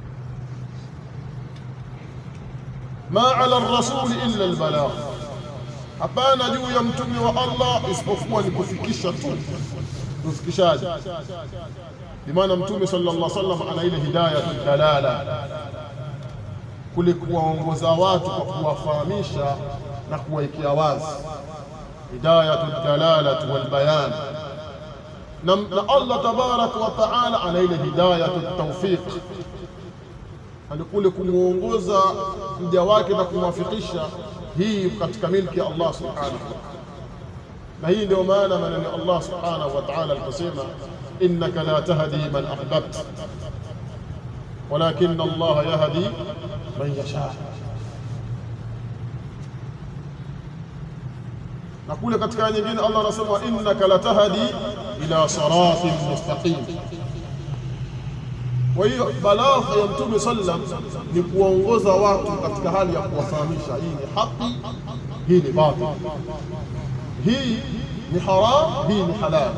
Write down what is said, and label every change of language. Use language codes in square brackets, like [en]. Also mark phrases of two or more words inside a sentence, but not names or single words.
[ar] ما على الرسول إلا البلاغ, [sw] hapana juu ya mtume wa Allah isipokuwa ni kufikisha tu, ufikishaji. Bimaana mtume [ar] صلى الله عليه وسلم [sw] ana ile [ar] هداية الدلالة, [sw] kule kuwaongoza watu kwa kuwafahamisha na kuwaikia wazi, [ar] هداية الدلالة والبيان. [sw] Na Allah [ar] تبارك وتعالى [sw] ana ile [ar] هداية التوفيق, [sw] kule kumuongoza mja wake na kumwafikisha. Hii katika milki ya Allah [ar] سبحانه وتعالى, [sw] na hii ndio maana maneno Allah [ar] سبحانه وتعالى [sw] aliposema [ar] إنك لا تهدي من أحببت ولكن الله يهدي من يشاء. [sw] Na kule katika nyingine Allah anasema [ar] إنك لا تهدي إلى صراط مستقيم. [sw] Kwa hiyo balagha ya Mtume sallam ni kuwaongoza watu katika hali ya kuwafahamisha hii ni haki, hii ni batil, hii ni haram, hii ni halal.